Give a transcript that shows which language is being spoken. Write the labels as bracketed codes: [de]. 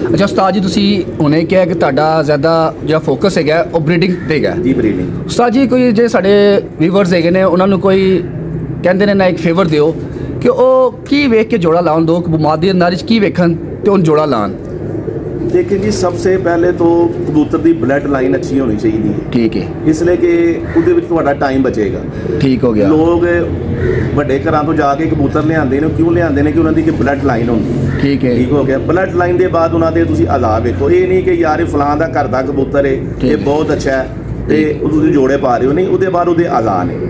[pa] ਅੱਛਾ ਉਸਤਾਦ ਜੀ ਤੁਸੀਂ ਹੁਣੇ ਕਿਹਾ ਕਿ ਤੁਹਾਡਾ ਜ਼ਿਆਦਾ ਜਿਹੜਾ ਫੋਕਸ ਹੈਗਾ ਉਹ ਬਰੀਡਿੰਗ ਤੇ ਹੈਗਾ। ਜੀ ਬਰੀਡਿੰਗ। ਉਸਤਾਦ ਜੀ ਕੋਈ ਜੇ ਸਾਡੇ ਵੀਵਰਸ ਹੈਗੇ ਨੇ ਉਹਨਾਂ ਨੂੰ ਕੋਈ ਕਹਿੰਦੇ ਨੇ ਨਾ ਇੱਕ ਫੇਵਰ ਦਿਓ ਕਿ ਉਹ ਕੀ ਵੇਖ ਕੇ ਜੋੜਾ ਲਾਉਣ, ਦੋ ਮਾਦੀ ਅੰਦਾਜ਼ 'ਚ ਕੀ ਵੇਖਣ ਤੇ ਉਹਨੂੰ ਜੋੜਾ ਲਾਉਣ। [hi] देखिए जी सबसे पहले तो कबूतर की ब्लड लाइन अच्छी होनी चाहिए। ठीक है। इसलिए कि [pa] ਉਹਦੇ ਵਿੱਚ ਤੁਹਾਡਾ ਟਾਈਮ ਬਚੇਗਾ। ਠੀਕ ਹੋ ਗਿਆ। ਲੋਕ ਵੱਡੇ ਘਰਾਂ ਤੋਂ ਜਾ ਕੇ ਕਬੂਤਰ ਲਿਆਉਂਦੇ ਨੇ, ਕਿਉਂ ਲਿਆਉਂਦੇ ਨੇ ਕਿ ਉਹਨਾਂ ਦੀ ਇੱਕ ਬਲੱਡ ਲਾਈਨ ਹੁੰਦੀ। ਠੀਕ ਹੈ। ਠੀਕ ਹੋ ਗਿਆ। ਬਲੱਡ ਲਾਈਨ ਦੇ ਬਾਅਦ ਉਹਨਾਂ ਦੇ ਤੁਸੀਂ ਅਲਾ ਵੇਖੋ, ਇਹ ਨਹੀਂ ਕਿ ਯਾਰ ਇਹ ਫਲਾਂ ਦਾ ਘਰ ਦਾ ਕਬੂਤਰ ਹੈ ਇਹ ਬਹੁਤ ਅੱਛਾ ਹੈ ਤੇ ਤੁਸੀਂ ਜੋੜੇ ਪਾ ਰਹੇ ਹੋ, ਨਹੀਂ, ਉਹਦੇ ਬਾਅਦ ਉਹਦੇ ਅਲਾ ਨੇ।